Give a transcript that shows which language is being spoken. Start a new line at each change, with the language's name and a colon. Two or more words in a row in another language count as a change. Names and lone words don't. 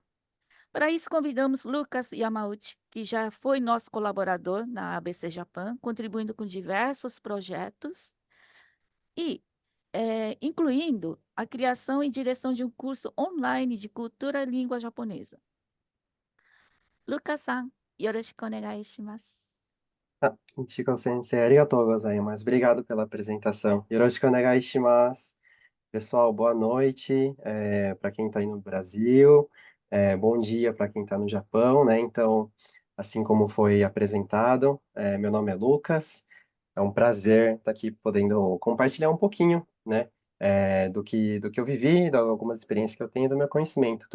Portuguese: Para isso, convidamos Lucas Yamauchi, que já foi nosso colaborador na ABC Japan, contribuindo com diversos projetos e, incluindo a criação e direção de um curso online de cultura e língua japonesa.
Japanese: Lucas-san, よろしくお願いします. Ichigo Sensei, ありがとうございます.
Portuguese: Obrigado pela apresentação.
Japanese: よろしくお願いします.
Portuguese: Pessoal, boa noite para quem está aí no Brasil, bom dia para quem está no Japão, né? Então, assim como foi apresentado, meu nome é Lucas, é um prazer estar aqui podendo compartilhar um pouquinho, né, do que eu vivi, de algumas experiências que eu tenho, do meu conhecimento.